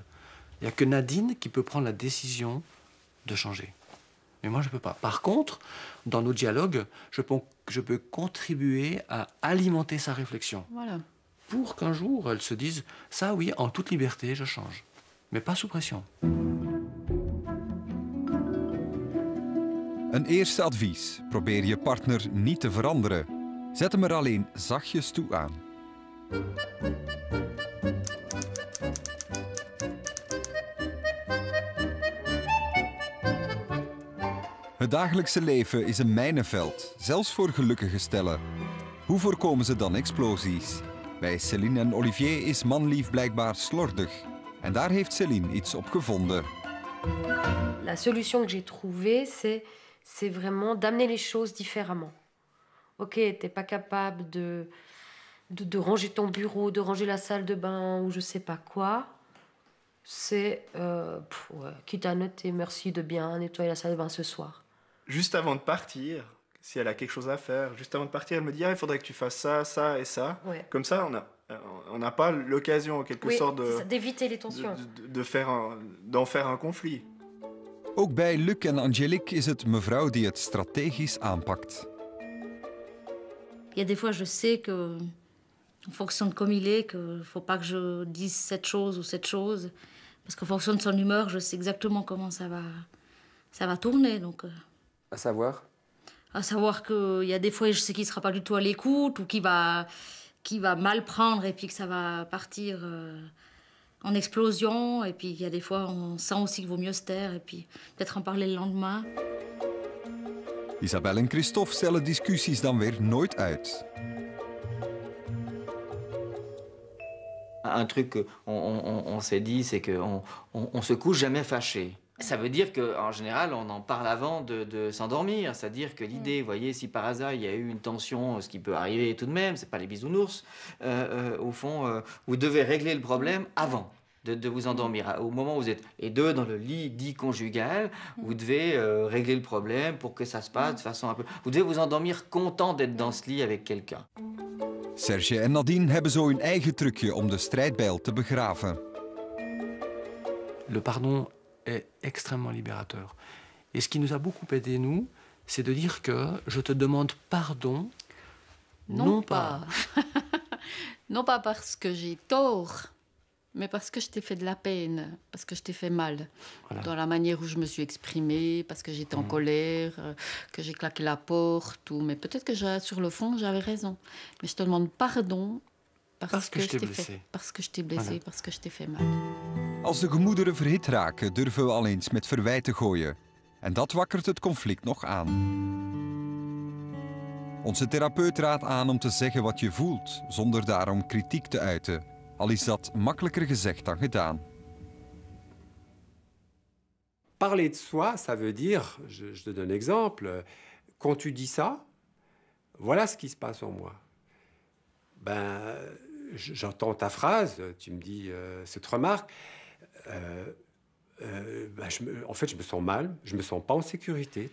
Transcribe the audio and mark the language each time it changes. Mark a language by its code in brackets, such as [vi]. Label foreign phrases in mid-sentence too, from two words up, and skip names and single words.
[fr] Il n'y a que Nadine qui peut prendre la décision de changer. Mais moi, je ne peux pas. Par contre, dans nos dialogues, je peux contribuer à alimenter sa réflexion. Voilà. Pour qu'un jour, elle se dise, ça oui, en toute liberté, je change. Mais pas sous pression. [nl] Een eerste advies. Probeer je partner niet te veranderen. Zet hem er alleen zachtjes toe aan. Het dagelijkse leven is een mijnenveld, zelfs voor gelukkige stellen. Hoe voorkomen ze dan explosies? Bij Céline en Olivier is manlief blijkbaar slordig. En daar heeft Céline iets op gevonden. [fr] La solution que j'ai trouvée, c'est vraiment d'amener les choses différemment. Ok, t'es pas capable de ranger ton bureau, de ranger la salle de bain ou je sais pas quoi. C'est, quitte à noter merci de bien nettoyer la salle de bain ce soir. Juste avant de partir, si elle a quelque chose à faire, juste avant de partir, elle me dit il faudrait que tu fasses ça, ça et ça. Ouais. Comme ça, on n'a pas l'occasion, en quelque sorte, d'éviter les tensions. D'en faire un conflit. [nl] Ook bij Luc en Angélique is het mevrouw die het strategisch aanpakt. [fr] Il y a des fois, je sais que, en fonction de comme il est, qu'il ne faut pas que je dise cette chose ou cette chose. Parce qu'en fonction de son humeur, je sais exactement comment ça va tourner. Donc, À savoir? À savoir qu'il y a des fois, je sais qu'il ne sera pas du tout à l'écoute ou qu'il va mal prendre et puis que ça va partir en explosion. Et puis il y a des fois, on sent aussi qu'il vaut mieux se taire et puis peut-être en parler le lendemain. [nl] Isabelle en Christophe stellen discussies dan weer nooit uit. [fr] Un truc qu'on s'est dit, c'est qu'on se couche jamais fâché. Ça veut dire qu'en général, on en parle avant de s'endormir. C'est-à-dire que l'idée, vous voyez, si par hasard il y a eu une tension, ce qui peut arriver tout de même, c'est pas les bisounours, au fond, vous devez régler le problème avant de vous endormir. Au moment où vous êtes les deux dans le lit dit conjugal, vous devez régler le problème pour que ça se passe de façon un peu... Vous devez vous endormir content d'être dans ce lit avec quelqu'un. [nl] Serge en Nadine hebben zo hun eigen trucje om de strijdbijl te begraven. [fr] Le pardon est extrêmement libérateur. Et ce qui nous a beaucoup aidé, nous, c'est de dire que je te demande pardon Non pas. Non pas parce que j'ai tort, mais parce que je t'ai fait de la peine, parce que je t'ai fait mal. Voilà. Dans la manière où je me suis exprimée, parce que j'étais en colère, que j'ai claqué la porte. Mais peut-être que sur le fond, j'avais raison. Mais je te demande pardon parce que je t'ai blessé. Parce que je t'ai blessé, voilà. Parce que je t'ai fait mal. [nl] Als de gemoederen verhit raken, durven we al eens met verwijten gooien. En dat wakkert het conflict nog aan. Onze therapeut raadt aan om te zeggen wat je voelt, zonder daarom kritiek te uiten. Al is dat makkelijker gezegd dan gedaan. [fr] Parler de soi, ça veut dire, je te donne un exemple, quand tu dis ça, voilà ce qui se passe en moi. Ben, j'entends ta phrase, tu me dis cette remarque, en fait, je me sens mal, je me sens pas en sécurité.